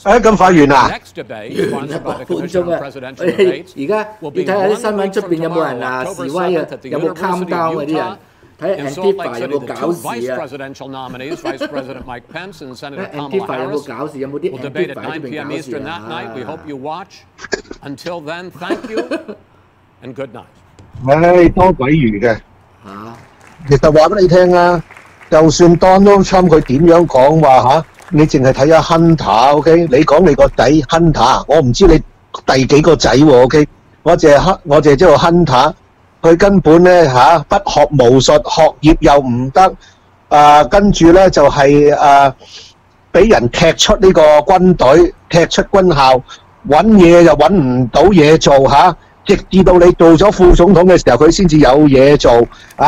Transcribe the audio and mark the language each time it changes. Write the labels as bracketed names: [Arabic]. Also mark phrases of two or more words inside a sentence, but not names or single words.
[English] Next debate, sponsored by the Commission on Presidential Debates, will be 1 week from tomorrow, October 7th at the University of Utah. In Salt Lake City, the 2 vice presidential nominees, Vice President Mike Pence and Senator Kamala Harris, will debate at 9 p.m. Eastern that night. We hope you watch. Until then, thank you and good night. [Cantonese] 多鬼餘嘅其實話俾你聽啊，就算 Donald Trump 佢點樣講話你淨係睇下 Hunter，OK？你講你個仔 Hunter， 我唔知你第幾個仔喎 ，OK？我淨係知道 Hunter， 佢根本咧不學無術，學業又唔得，跟住咧就係俾人踢出呢個軍隊，踢出軍校，揾嘢又揾唔到嘢做直至到你做咗副總統嘅時候，佢先至有嘢做啊！